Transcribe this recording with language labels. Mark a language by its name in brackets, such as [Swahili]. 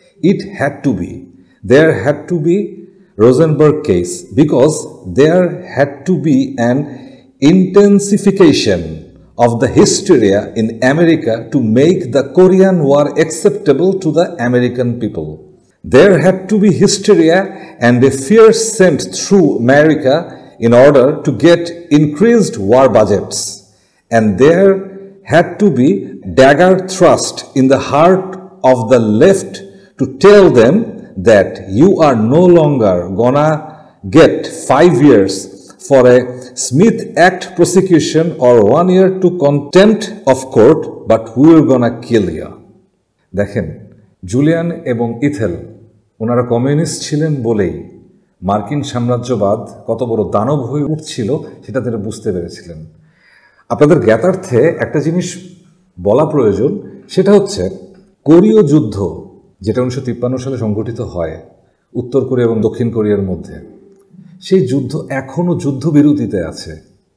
[English] It had to be, there had to be Rosenberg case because there had to be an intensification of the hysteria in America to make the Korean War acceptable to the American people. There had to be hysteria and a fear sent through America in order to get increased war budgets. And there had to be dagger thrust in the heart of the left to tell them that you are no longer gonna get 5 years for a Smith Act prosecution or 1 year to contempt of court, but we're gonna kill you. [Bangla] দেখেন, Julian এবং ethyl ওনারা communist ছিলেন বলেই মার্কিন সাম্রাজ্যবাদ কত বড় দানব হয়ে উঠছিল সেটা তারা বুঝতে পেরেছিলেন। আপনাদের জ্ঞাতার্থে একটা জিনিস বলা প্রয়োজন, সেটা হচ্ছে কোরীয় যুদ্ধ, যেটা 1953 সালে সংঘটিত হয় উত্তর কোরিয়া এবং দক্ষিণ কোরিয়ার মধ্যে, সেই যুদ্ধ এখনও যুদ্ধবিরতিতে আছে।